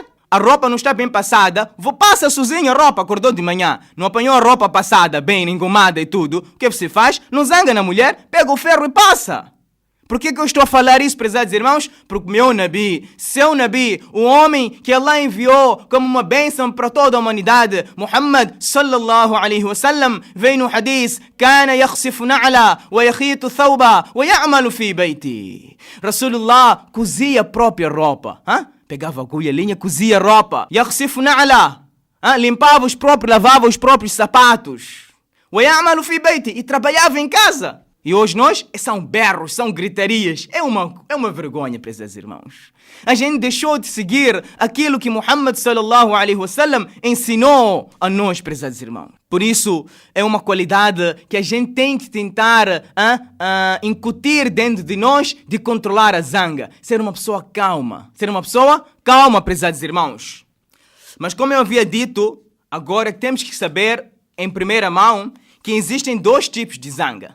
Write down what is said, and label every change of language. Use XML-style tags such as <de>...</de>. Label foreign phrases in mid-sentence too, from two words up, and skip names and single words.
<pt>A roupa não está bem passada, passa sozinho a roupa, acordou de manhã, não apanhou a roupa passada, bem engomada e tudo. O que você faz? Não zanga na mulher, pega o ferro e passa. Por que eu estou a falar isso, prezados irmãos? Porque meu Nabi, seu Nabi, o homem que Allah enviou como uma bênção para toda a humanidade,</pt> <ar>محمد صلى الله عليه وسلم,</ar> <pt>vem no hadith:</pt> <ar>"كان يخصف نعلا ويخيط ثوبا ويعمل في بيته."</ar> <pt>Rasulullah cozia a própria roupa, pegava a agulha, linha, cozia a roupa.</pt> <ar>يخصف نعلا,</ar> <pt>limpava lavava os próprios sapatos.</pt> <ar>ويعمل في بيته,</ar> <pt>e trabalhava em casa. E hoje nós, são berros, são gritarias. É uma vergonha, prezados irmãos. A gente deixou de seguir aquilo que Muhammad</pt> <ar>صلى الله عليه وسلم</ar> <pt>ensinou a nós, prezados irmãos. Por isso, é uma qualidade que a gente tem que tentar incutir dentro de nós, de controlar a zanga. Ser uma pessoa calma. Ser uma pessoa calma, prezados irmãos. Mas como eu havia dito, agora temos que saber, em primeira mão, que existem 2 tipos de zanga.</pt>